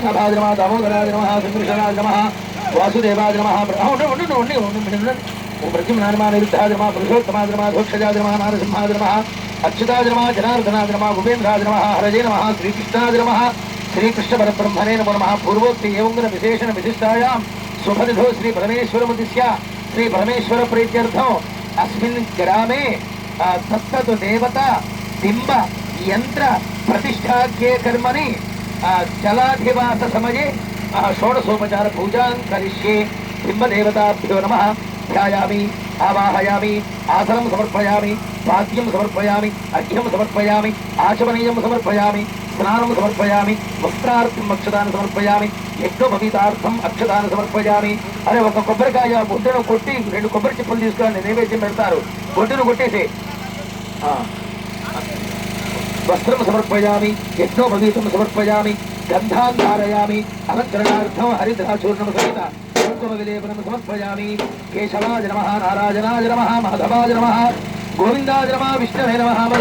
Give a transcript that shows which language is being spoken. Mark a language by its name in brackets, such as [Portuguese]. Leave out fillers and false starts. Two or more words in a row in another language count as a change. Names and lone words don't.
[Sanskrit] పద్మనాభాయ నమః దామోదరాయ నమః సంకృష్ణాయ నమః వాసుదేవాయ నమః ప్రద్యుమ్నాయ నమః పురుషోత్తమాయ నమః ధోక్షజాయ నమః నారసింహాయ నమః అచ్యుతాయ నమః జనార్దనాయ నమః ఉపేంద్రాయ నమః హరజే నమః శ్రీకృష్ణాయ నమః శ్రీకృష్ణ పరబ్రహ్మణే నమో నమః పూర్వోక్తి ఏవంగుణ విశేషణ విశిష్టాయాం శుభనిధో శ్రీ పరమేశ్వరముదిస్య శ్రీ పరమేశ్వర ప్రీత్యర్థం అస్మిన్ గ్రామే తత్తత్ దేవత బింబ యంత్ర प्रतिष्ठाख्ये कर्मणि जलाधिवास समये षोडशोपचार पूजा करिष्ये बिंबदेवताभ्यो नमः ध्यायामि आवाहयामि आसनं समर्पयामि वाद्यं समर्पयामि अर्घ्यं समर्पयामि आचमनीयं समर्पयामि स्नानं समर्पयामि वस्त्रार्थं अक्षतान् समर्पयामि यज्ञोपवीतार्थं अक्षतान् समर्पयामि अरे [Telugu] ఒక కొబ్బరికాయ బొడ్డును కొట్టి రెండు కొబ్బరి చిప్పలు తీసుకొని నైవేద్యం పెడతారు బొడ్డును కొట్టేసి [Sanskrit] वस्त्रं समर्पयामि यज्ञोपवीतं समर्पयामि गन्धान् धारयामि अलङ्करणार्थं हरिद्राचूर्णं सहित कुङ्कुमविलेपनं समर्पयामि केशवाय नमः नारायणाय नमः माधवाय नमः गोविन्दाय नमः विष्णवे नमः